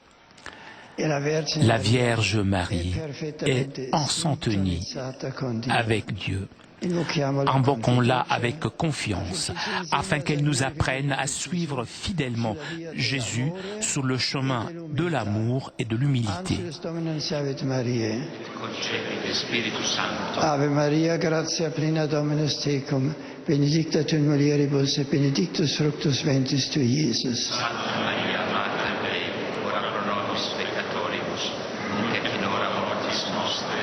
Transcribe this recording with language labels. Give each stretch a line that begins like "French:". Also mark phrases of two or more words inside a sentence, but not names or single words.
French: La Vierge Marie est ensantenue avec Dieu. Invoquons-la avec confiance, afin qu'elle nous apprenne à suivre fidèlement Jésus sur le chemin de l'amour et de l'humilité.
Latin: Ave Maria, gratia plena Dominus tecum, benedicta tu in mulieribus et benedictus fructus ventris tui, Iesus. Santa Maria, Mater Dei, ora pro nobis peccatoribus, nunc et in hora mortis nostre.